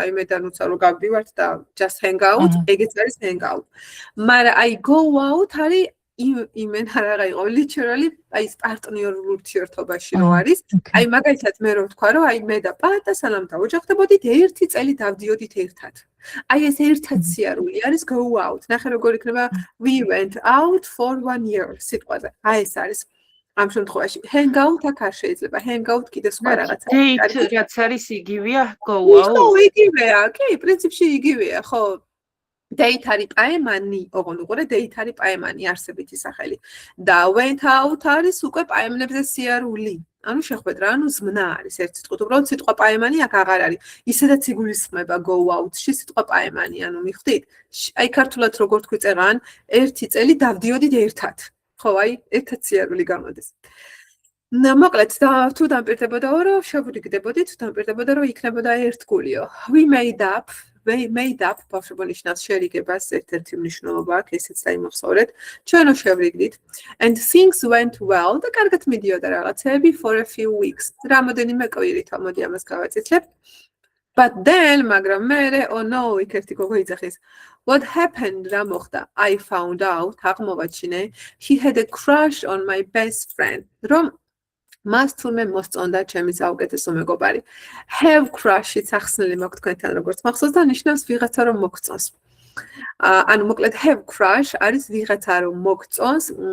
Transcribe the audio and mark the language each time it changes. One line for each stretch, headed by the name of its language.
Georgian: აი მე და ნუცა რო გავდივართ და
English: just hang out,
Georgian: ეგეც არის hang out. მაგრამ აი go out არის იმენ არა იყო literally აი პარტნიორულ ურთიერთობაში რო არის. აი მაგალითად მე რო ვთქვა რომ აი მე და პატა სანამ დავოჯახდებოდით ერთი წელი დავდიოდით ერთად. აი ეს ერთად სიარული არის go out. ნახე როგორ იქნება
English: we went out for 1 year
Georgian: სიტყვაზე. აი ეს არის ამ შემთხვევაში hang out აქ არ შეიძლება. hang out კიდე სხვა რაღაცა. date რაც არის იგივეა go out. ხო, იგივეა. კი, პრინციპში იგივეა, ხო. date არის პაემანი, ოღონდ უყურე date არის პაემანი არსებითი სახელი. და went out არის უკვე პაემნებზე სიარული. ანუ შეხვედრა, ანუ ზმნა არის ერთ სიტყვით. უბრალოდ სიტყვა პაემანი აქ აღარ არის. ისედაც იგულისხმება go out-ში სიტყვა პაემანი, ანუ მიხვდით? აი ქართულად როგორ თქვი წერან, ერთი წელი დავდიოდით ერთად. ხო, აი ერთად სიარული გამოდის. მოკლედ, თუ დამპირდებოდაო, რომ შევვრიგდებოდით, დამპირდებოდა, რომ იქნებოდა ერთგულიო.
English: We made up
Georgian: ბავშვებო ნიშნავს შერიგებას, ერთ-ერთი მნიშვნელობა აქვს, ესეც დაიმახსოვრეთ. ჩვენო შევრიგდით.
English: And things went well
Georgian: და კარგად მიდიოდა რაღაცები
English: for a few weeks.
Georgian: რამოდენიმე კვირით, მოდი ამას გავაწითლებ.
English: But then,
Georgian: მაგრამ მერე,
English: oh no,
Georgian: იქ ერთი გოგო იძახის.
English: What happened?
Georgian: რა მოხდა?
English: I found out,
Georgian: აღმოვაჩინე,
English: he had a crush on my best friend.
Georgian: რომ მას თურმე მოსწონდა ჩემი საუკეთესო მეგობარი. Have crush-იც ახსნილი მაქვს თქვენთან როგორც მახსოვს და ნიშნავს ვიღაცა რომ მოგწონს. ანუ მოკლედ have crush არის ვიღაცა რომ მოგწონს.